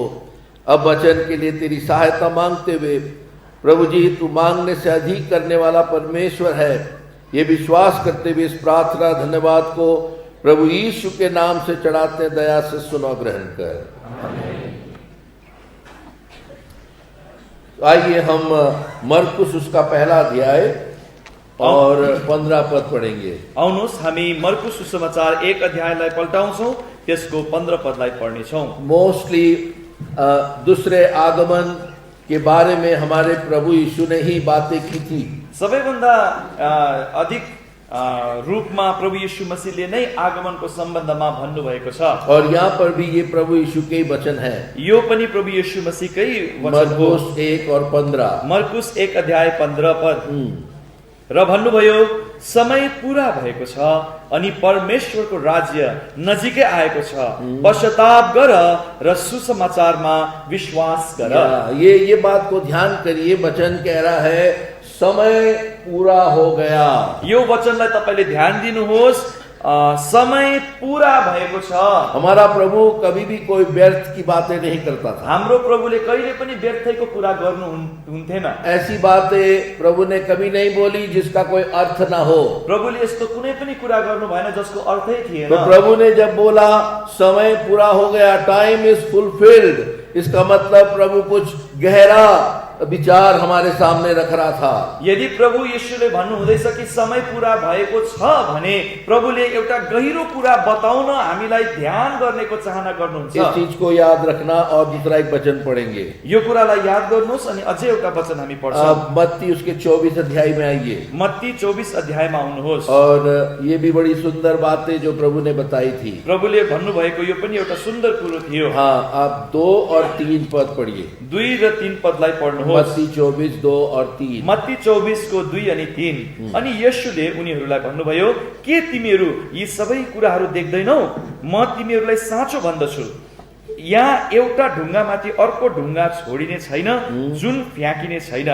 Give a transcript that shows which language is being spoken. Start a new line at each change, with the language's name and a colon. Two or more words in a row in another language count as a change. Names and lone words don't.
Hindi: अब वचन के लिए तेरी सहायता मांगते हुए प्रभु जी, तू मांगने से अधिक करने वाला परमेश्वर है, ये विश्वास करते हुए इस प्रार्थना धन्यवाद को प्रभु यीशु के नाम से चढ़ाते, दया से सुनो, ग्रहण कर। आइए हम मरकुस उसका पहला अध्याय और 15 पद पढ़ेंगे।
Nepali: आउनुहोस् हामी मर्कुस सुसमाचार 1 अध्यायलाई पल्टाउँछौं, त्यसको 15 पदलाई पढ्नेछौं।
Hindi: मोस्टली दूसरे आगमन के बारे में हमारे प्रभु यीशु ने ही बातें की थी।
Nepali: सबैभन्दा अधिक रूपमा प्रभु यीशु मसीहले नै आगमनको सम्बन्धमा भन्नुभएको छ।
Hindi: और यहाँ पर भी ये प्रभु यीशु के ही वचन है।
Nepali: यो पनि प्रभु यीशु मसीहकै वचन हो।
Hindi: मरकुस 1 और 15।
Nepali: मर्कुस 1 अध्याय 15 पद। र भन्नुभयो, समय पूरा भएको छ अनि परमेश्वरको राज्य नजिकै आएको छ। पश्चाताप गर र सुसमाचारमा विश्वास गर।
Hindi: ये बात को ध्यान करिए, वचन कह रहा है समय पूरा हो गया।
Nepali: यो वचनलाई तपाईले ध्यान दिनुहोस्, समय पूरा भएको छ।
Hindi: हमारा प्रभु कभी भी कोई व्यर्थ की बातें नहीं करता था।
Nepali: हाम्रो प्रभुले कहिले पनि व्यर्थको कुरा गर्नु हुन्थेन।
Hindi: ऐसी बातें प्रभु ने कभी नहीं बोली जिसका कोई अर्थ ना हो।
Nepali: प्रभुले यस्तो कुनै पनि कुरा गर्नु भएन जसको अर्थै थिएन।
Hindi: तो प्रभु ने जब बोला समय पूरा हो गया,
English: time is fulfilled,
Hindi: इसका मतलब प्रभु कुछ गहरा विचार हमारे सामने रख रहा था।
Nepali: यदि प्रभु यीशुले भन्नु हुँदैछ कि समय पूरा भएको छ भने प्रभुले एउटा गहिरो कुरा बताउन हामीलाई ध्यान गर्नेको चाहना गर्नुहुन्छ।
Hindi: इस चीज को याद रखना। और दूसरा एक वचन पढ़ेंगे।
Nepali: यो कुरालाई याद गर्नुहोस् अनि अझै एउटा वचन हामी पढ्छौं।
Hindi: अब मत्ती उसके 24 अध्याय में आइए।
Nepali: मत्ती 24 अध्यायमा आउनुहोस्।
Hindi: और ये भी बड़ी सुंदर बातें जो प्रभु ने बताई थी।
Nepali: प्रभुले भन्नुभएको यो पनि एउटा सुन्दर कुरो थियो।
Hindi: हाँ, आप 2 और 3 पद पढ़िए।
Nepali: 2 र 3 पदलाई पढ्नुहोस्।
Hindi: मत्ती 24 2 और 3।
Nepali: मत्ती 24 को 2 अनि 3। अनि येशूले उनीहरूलाई भन्नुभयो, के तिमीहरू यी सबै कुराहरू देख्दैनौ? म तिमीहरूलाई साँचो भन्दछु, यहाँ एउटा ढुङ्गामाथि अर्को ढुङ्गा छोडिने छैन जुन फ्याँकिने छैन।